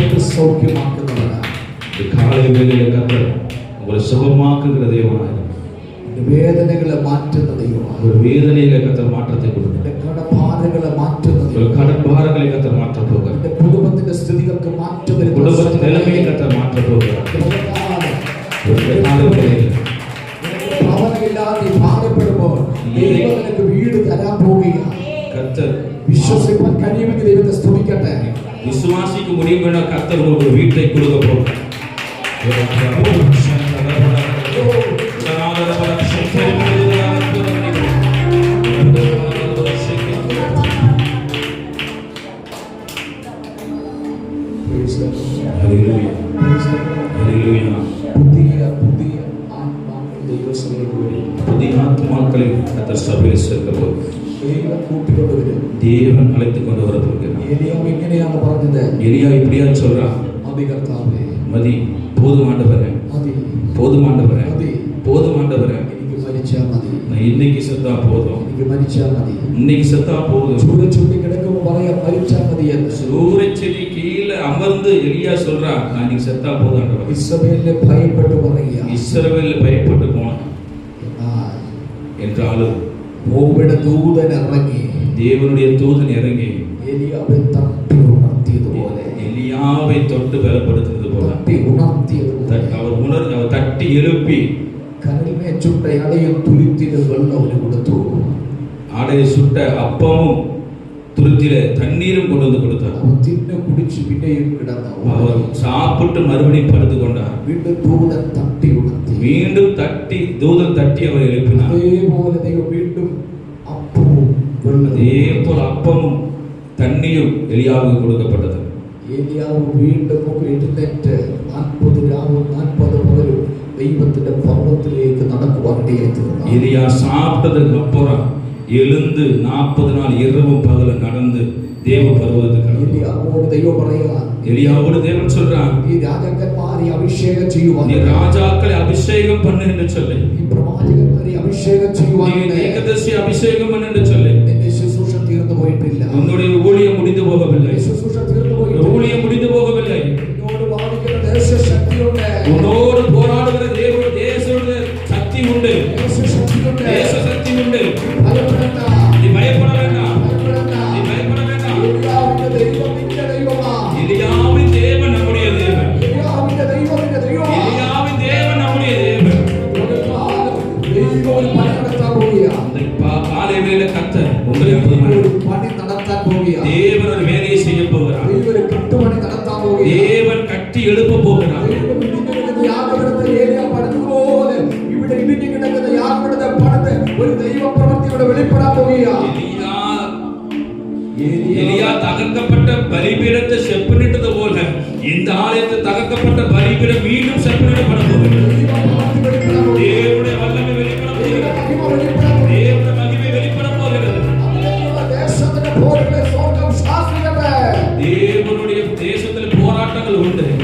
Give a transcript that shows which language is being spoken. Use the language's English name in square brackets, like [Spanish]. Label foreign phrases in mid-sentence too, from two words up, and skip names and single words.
[Malayalam] സൗഖ്യമാക്കുന്നവനാണ്. [Tamil] இந்த காலை வேளையில கர்த்தர் உங்களை சுகமாக்குகிற தேவனாய் [Malayalam] വേദനകളെ മാറ്റുന്ന ദൈവമാണ്. [Tamil] ஒரு வேதனையில கர்த்தர் மாற்றத்தை கொடுக்கிறார். [Malayalam] കടഭാരങ്ങളെ മാറ്റുന്ന [Tamil] ஒரு கடன் பாரங்களை கர்த்தர் மாற்ற போகிறார். [Malayalam] കുടുംബത്തിന്റെ സ്ഥിതികൾക്ക് മാറ്റം വരുന്ന [Tamil] குடும்பத்தின் நிலைமையை கர்த்தர் மாற்ற போகிறார். ஒரு காலை வேளையில [Malayalam] ഭവനമില്ലാതെ ഭാരപ്പെടുമ്പോൾ ദൈവം നിനക്ക് വീട് തരാൻ പോവുകയാണ്. [Tamil] கர்த்தர் [Malayalam] വിശ്വസിക്കാൻ കഴിയുമെങ്കിൽ ദൈവത്തെ സ്തുതിക്കട്ടെ. [Tamil] விசுவாசிக்க முடியும் என கர்த்தர் உங்களுக்கு ஒரு வீட்டை கொடுக்க போகிறார். Hallelujah. Hallelujah. [Malayalam] പുതിയ ആത്മാക്കൾ ദൈവസഭയിലേക്ക് വരും. [Tamil] புதிய ஆத்மாக்களை கர்த்தர் சபையில் சேர்க்க போகிறார். [Malayalam] ദൈവം കൂട്ടിക്കൊണ്ടുവരും. [Tamil] தேவன் அழைத்துக் கொண்டு வர போகிறார். [Malayalam] ഏലിയാവ് എങ്ങനെയാണ് പറഞ്ഞത്? [Tamil] எலியா இப்படியா சொல்றான், [Malayalam] മതി കർത്താവേ, [Tamil] மதி போதும் ஆண்டவரே, [Malayalam] മതി [Tamil] போதும் ஆண்டவரே, [Malayalam] മതി, [Tamil] போதும் ஆண்டவரே, [Malayalam] എനിക്ക് മരിച്ചാൽ മതി, [Tamil] நான் இன்னைக்கு செத்தா போதும், [Malayalam] എനിക്ക് മരിച്ചാൽ മതി. [Tamil] இன்னைக்கு செத்தா போதும். [Malayalam] ചൂട് ചുണ്ടി കിടക്കുമ്പോൾ പറയാം മരിച്ചാൽ മതി എന്ന്. [Tamil] சூரியச்செடி கீழே அமர்ந்து எலியா சொல்றான், நான் இன்னைக்கு செத்தா போதும் ஆண்டவரே. [Malayalam] ഇസ്രായേലിനെ ഭയപ്പെട്ട് പറയുക. [Tamil] இஸ்ரவேல் பயப்பட்டு போனான். என்றாலும் [Malayalam] യഹോവയുടെ ദൂതൻ ഇറങ്ങി [Tamil] தேவனுடைய தூதன் இறங்கி [Malayalam] ഏലിയാവെ തട്ടി ഉണർത്തിയതുപോലെ, [Tamil] எலியாவை தொட்டு பலப்படுத்துறது போல [Malayalam] തട്ടി ഉണർത്തിയതുപോലെ [Tamil] அவர் தட்டி எழுப்பி [Malayalam] കനലിനെ ചുട്ട അടയും തുരുത്തിലും വെള്ളം അവന് കൊടുത്തു. [Tamil] ஆடையை சுட்ட அப்பமும் துருத்தில தண்ணீரும் கொண்டு வந்து கொடுத்தார். [Malayalam] അവൻ തിന്നു കുടിച്ച് പിന്നെയും കിടന്നു. [Tamil] அவர் சாப்பிட்டு மறுபடியும் படுத்து கொண்டார். [Malayalam] വീണ്ടും ദൂതൻ തട്ടി ഉണർത്തി. [Tamil] மீண்டும் தட்டி தூதன் தட்டி அவர் எழுப்பினார். [Malayalam] അതേപോലെ ദൈവം വീണ്ടും അപ്പവും വെള്ളവും. [Tamil] அதே போல அப்பமும் தண்ணியும் எலியாவுக்கு கொடுக்கப்பட்டது. [Malayalam] ഏലിയാവ് വീണ്ടും എഴുന്നേറ്റ് 40 രാവും 40 പകലും ദൈവത്തിന്റെ പർവ്വതത്തിലേക്ക് നടക്കുവാൻ ഇടയായിത്തീർന്നു. [Tamil] எலியா சாப்பிட்டதுக்கு அப்புறம் எழுந்து 40 நாள் இரவும் பகலும் நடந்து தேவ பர்வதத்துக்கு [Malayalam] ഏലിയാവോട് ദൈവം പറയുക, [Tamil] எலியாவோடு தேவன் சொல்றான், [Malayalam] ഈ രാജാക്കന്മാരെ അഭിഷേകം ചെയ്യുവാൻ, [Tamil] நீ ராஜாக்களை அபிஷேகம் பண்ணு என்று சொல்லி, [Malayalam] ഈ പ്രവാചകന്മാരെ അഭിഷേകം ചെയ്യുവാൻ, [Tamil] நீ தீர்க்கதரிசி அபிஷேகம் பண்ணு என்று சொல்லி. [Malayalam] നിന്റെ ശുശ്രൂഷ തീർന്നു പോയിട്ടില്ല. [Tamil] உன்னுடைய ஊழியம் முடிந்து போகவில்லை. [Malayalam] ശുശ്രൂഷ തീർന്നു പോയിട്ടില്ല. [Tamil] ஊழியம் முடிந்து போகவில்லை. [Malayalam] നിന്നോട് വാദിക്കുന്ന ദേശശക്തിയുണ്ട്. [Tamil] உன்னோடு போராடுகிற தேச சக்தி உண்டு. [Malayalam] ദേശശക്തിയുണ്ട്. [Tamil] தேச சக்தி உண்டு. [Malayalam] ഭയപ്പെടേണ്ട. [Tamil] நீ பயப்பட வேண்டாம். [Malayalam] ഭയപ്പെടേണ്ട. [Tamil] நீ பயப்பட வேண்டாம். [Malayalam] ഏലിയാവിന്റെ ദൈവം നിന്റെ ദൈവമാണ്. [Tamil] எலியாவின் தேவன் நம்முடைய தேவன். [Malayalam] ഏലിയാവിന്റെ ദൈവം നിന്റെ ദൈവമാണ്. [Tamil] எலியாவின் தேவன் நம்முடைய தேவன். [Malayalam] ദൈവം ഒരു പണി നടത്താൻ പോവുകയാണ്. [Tamil] காலை வேளை கர்த்தர் உங்களை [Malayalam] ഒരു പണി നടത്താൻ പോവുകയാണ്. [Tamil] தேவன் ஒரு வேலையை செய்ய போகிறார். [Malayalam] ദൈവം ഒരു കെട്ടുപണി നടത്താൻ പോവുകയാണ്. [Tamil] தேவன் கட்டி எழுப்ப போகிறார். [Malayalam] ദൈവം ഇടിഞ്ഞു കിടക്കുന്ന യാഗപീഠത്തെ ഏലിയാ പണിതുപോലെ ഇവിടെ ഇടിഞ്ഞു കിടക്കുന്ന യാഗപീഠത്തെ പണിത് ഒരു ദൈവ പ്രവൃത്തിയുടെ വെളിപ്പെടാൻ പോവുകയാണ്. [Tamil] எலியா தகர்க்கப்பட்ட பலிபீடத்தை செப்பனிட்டது போல இந்த ஆலயத்தில் தகர்க்கப்பட்ட பலிபீடம் மீண்டும் செப்பனிடப்பட போகிறது. தேவனுடைய வல்லமை வெளிப்பட போகிறது. தேவனுடைய மகிமை வெளிப்பட போகிறது. தேவனுடைய தேசத்தில் போராட்டங்கள் உண்டு.